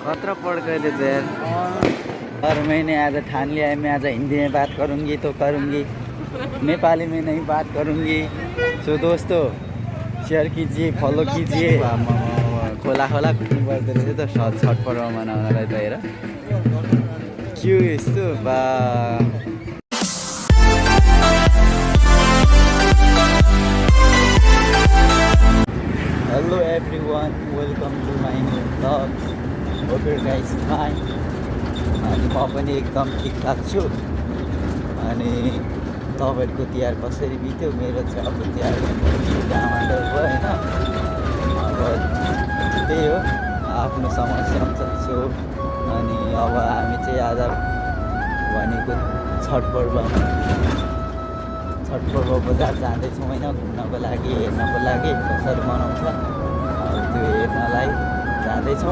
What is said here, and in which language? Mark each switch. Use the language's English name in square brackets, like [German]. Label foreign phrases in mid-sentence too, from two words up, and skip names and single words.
[Hindi] सारा पड़ गए थे यार। और मैंने आज ठान लिया है, मैं आज हिंदी में बात करूँगी तो करूँगी, नेपाली में नहीं बात करूँगी। सो दोस्तों शेयर कीजिए, फॉलो कीजिए। [Nepali] खोला खोला कुट्नु पर्दो रहेछ त छठ पर्व मनाउनलाई त हेर के यस्तो बा। [English] Hello everyone, welcome to my new vlog. Hope you guys fine. [Nepali] अनि म पनि एकदम ठिकठाक छु। अनि तपाईँहरूको तिहार कसरी बित्यो? मेरो चाहिँ अब तिहार डामाडोल भयो होइन। अब त्यही हो, आफ्नो समस्या हुन्छ। सो अनि अब हामी चाहिँ आज भनेको छठ पर्व बजार जाँदैछौँ होइन, घुम्नको लागि, हेर्नको लागि कसरी मनाउँछ त्यो हेर्नलाई जाँदैछौँ।